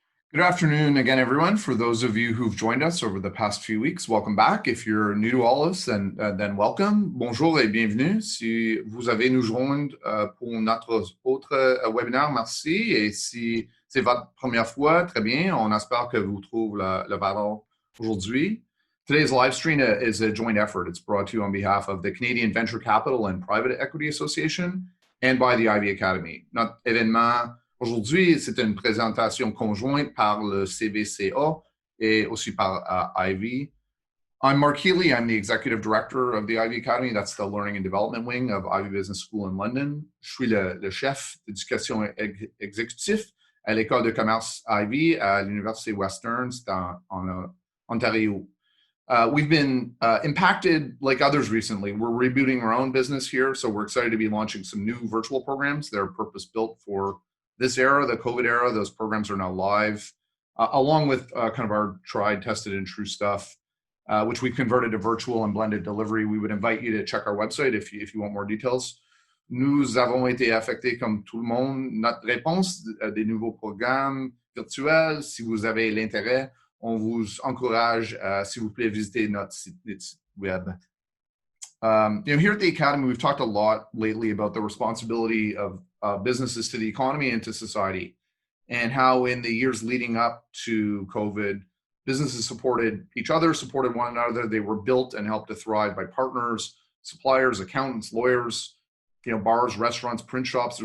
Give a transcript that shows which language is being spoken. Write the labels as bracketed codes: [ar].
[en] Good afternoon again, everyone. For those of you who've joined us over the past few weeks, welcome back. If you're new to all of us, then welcome. [fr] Bonjour et bienvenue. Si vous avez nous joindre pour notre autre webinaire, merci. Et si c'est votre première fois, très bien. On espère que vous trouvez le valeur aujourd'hui. [en] Today's live stream is a joint effort. It's brought to you on behalf of the Canadian Venture Capital and Private Equity Association and by the Ivey Academy. [fr] Notre événement aujourd'hui, c'est une présentation conjointe par le CVCA et aussi par Ivey. [en] I'm Mark Healy. I'm the Executive Director of the Ivey Academy. That's the Learning and Development Wing of Ivey Business School in London. [fr] Je suis le chef d'éducation exécutif à l'École de commerce Ivey à l'Université Western en Ontario. [en] We've been impacted like others recently. We're rebooting our own business here, so we're excited to be launching some new virtual programs that are purpose-built for this era, the COVID era. Those programs are now live, along with kind of our tried, tested, and true stuff, which we've converted to virtual and blended delivery. We would invite you to check our website if you want more details. [fr] Nous avons été affectés comme tout le monde. Notre réponse des nouveaux programmes virtuels, si vous avez l'intérêt, on vous encourage, s'il vous plaît, visiter notre site web. [en] Here at the Academy, we've talked a lot lately about the responsibility of businesses to the economy and to society, and how in the years leading up to COVID, businesses supported each other, supported one another. They were built and helped to thrive by partners, suppliers, accountants, lawyers, bars, restaurants, print shops.